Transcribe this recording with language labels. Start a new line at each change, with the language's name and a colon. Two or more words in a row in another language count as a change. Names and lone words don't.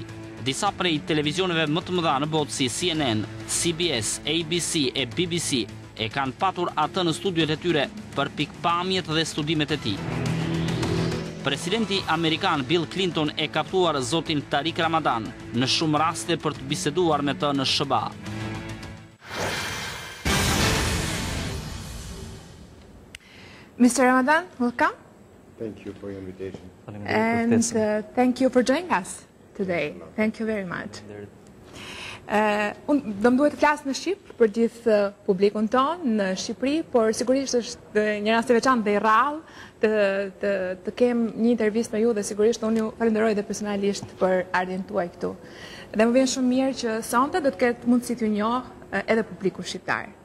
Albanian: Disa prej televizioneve më të mëdha në botë si CNN, CBS, ABC e BBC e kanë patur atë në studiot e tyre për pikpamjet dhe studimet e tij. Presidenti amerikan Bill Clinton e ka ftuar zotin Tarik Ramadan në shumë raste për të biseduar me të në SBA.
English: Mr. Ramadan, welcome. Thank you for your invitation. And thank you for joining us today. Thank you very much.
Albanian: Unë do më duhet të flasë në Shqip për gjithë publikun tonë në Shqipëri, por sigurisht është një rast i veçantë dhe i rrallë të kem një intervistë me ju dhe sigurisht unë ju falenderoj dhe personalisht për ardhjen tuaj këtu. Dhe më vjen shumë mirë që sonte do të ketë mundësi t'ju njohë edhe publiku shqiptar.